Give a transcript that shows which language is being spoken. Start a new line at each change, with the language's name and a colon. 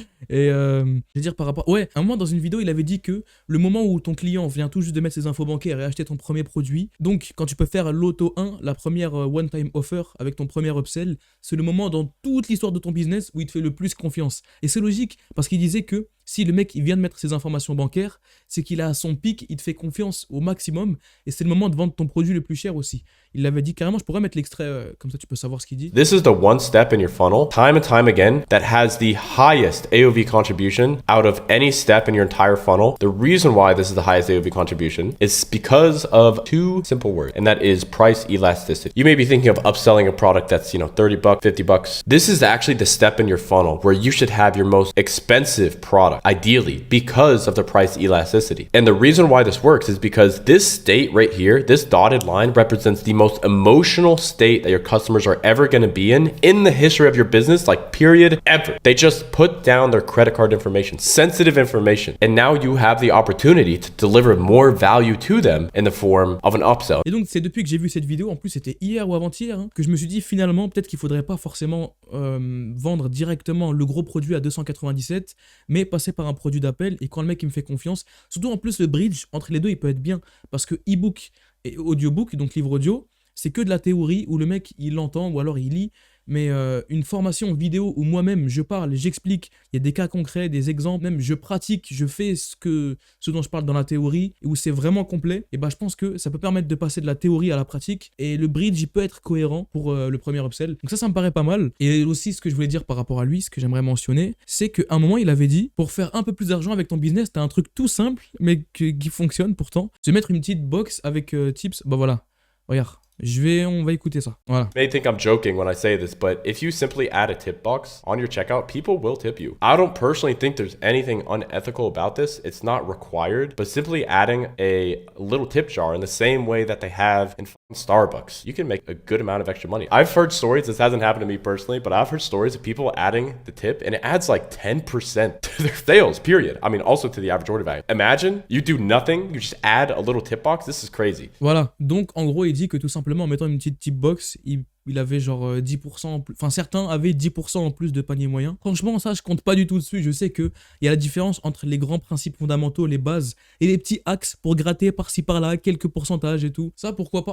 French: Et je veux dire par rapport... Ouais, à un moment dans une vidéo, il avait dit que le moment où ton client vient tout juste de mettre ses infos bancaires et acheter ton premier produit, donc quand tu peux faire l'auto 1, la première one-time offer avec ton premier upsell, c'est le moment dans toute l'histoire de ton business où il te fait le plus confiance. Et c'est logique, parce qu'il disait que si le mec il vient de mettre ses informations bancaires, c'est qu'il a à son pic, il te fait confiance au maximum, et c'est le moment de vendre ton produit le plus cher aussi. Il l'avait dit carrément, je pourrais mettre l'extrait, comme ça tu peux savoir ce qu'il dit.
English: This is the one step in your funnel, time and time again, that has the highest AOV contribution out of any step in your entire funnel. The reason why this is the highest AOV contribution is because of two simple words, and that is price elasticity. You may be thinking of upselling a product that's, $30, $50. This is actually the step in your funnel where you should have your most expensive product, ideally, because of the price elasticity. And the reason why this works is because this state right here, this dotted line represents the most emotional state that your customers are ever going to be in the history of your business, like period, ever. They just put down their credit card information, sensitive information, and now you have the opportunity to deliver more value to them in the form of an upsell.
French: Et donc c'est depuis que j'ai vu cette vidéo, en plus c'était hier ou avant-hier, que je me suis dit finalement peut-être qu'il faudrait pas forcément vendre directement le gros produit à 297, mais passer par un produit d'appel, et quand le mec il me fait confiance, surtout en plus le bridge entre les deux il peut être bien, parce que e-book et audiobook, donc livre audio, c'est que de la théorie où le mec il l'entend ou alors il lit, mais une formation vidéo où moi-même je parle, j'explique, il y a des cas concrets, des exemples, même je pratique, je fais ce dont je parle dans la théorie, où c'est vraiment complet, et bah je pense que ça peut permettre de passer de la théorie à la pratique, et le bridge il peut être cohérent pour le premier upsell. Donc ça me paraît pas mal. Et aussi ce que je voulais dire par rapport à lui, ce que j'aimerais mentionner, c'est qu'à un moment il avait dit, pour faire un peu plus d'argent avec ton business, t'as un truc tout simple, mais qui fonctionne pourtant, c'est mettre une petite box avec tips, bah voilà, regarde. On va écouter ça. Voilà.
English: You may think I'm joking when I say this, but if you simply add a tip box on your checkout, people will tip you. I don't personally think there's anything unethical about this. It's not required, but simply adding a little tip jar in the same way that they have in Starbucks, you can make a good amount of extra money. I've heard stories, this hasn't happened to me personally, but I've heard stories of people adding the tip and it adds like 10% to their sales, period. I mean, also to the average order value. Imagine you do nothing, you just add a little tip box. This is crazy.
French: Voilà. Donc, en gros, il dit que tout simplement, simplement en mettant une petite tip box, il avait genre 10% en plus. Enfin, certains avaient 10% en plus de panier moyen. Franchement, ça, je compte pas du tout dessus. Je sais qu'il y a la différence entre les grands principes fondamentaux, les bases, et les petits axes pour gratter par-ci par-là, quelques pourcentages et tout. Ça, pourquoi pas.